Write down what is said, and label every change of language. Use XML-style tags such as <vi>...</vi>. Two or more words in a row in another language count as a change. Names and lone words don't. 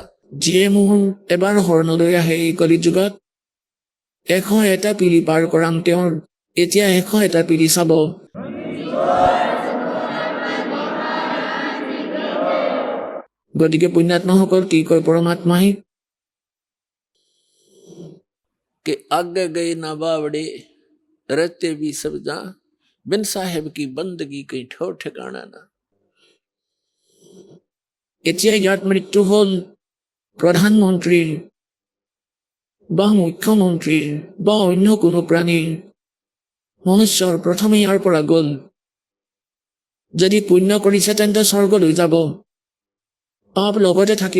<as>যিয়ে মোৰ এবাৰ শৰণলৈ আহে এই কলি যুগত, 101টা পিৰি পাৰ কৰাম তেওঁৰ। এতিয়া 101টা পিৰি চাব। গতিকে পুণ্যাত্মাসকল, কি কয় পৰমাত্মাই,</as> <hi>कि आगे गए ना बावड़े रहते भी सब जा बिन साहेब की बंदगी कहीं ठोर ठिकाना ना।</hi> <as>এতিয়া ইয়াত মৃত্যু হ'ল প্ৰধানমন্ত্ৰীৰ, বা মুখ্যমন্ত্ৰীৰ বা অন্য কোনো প্ৰাণীৰ মনুষ্যৰ প্ৰথমে ইয়াৰ পৰা গ'ল। যদি পুণ্য কৰিছে তেন্তে স্বৰ্গলৈ যাব, পাপ লগতে থাকিব।</as>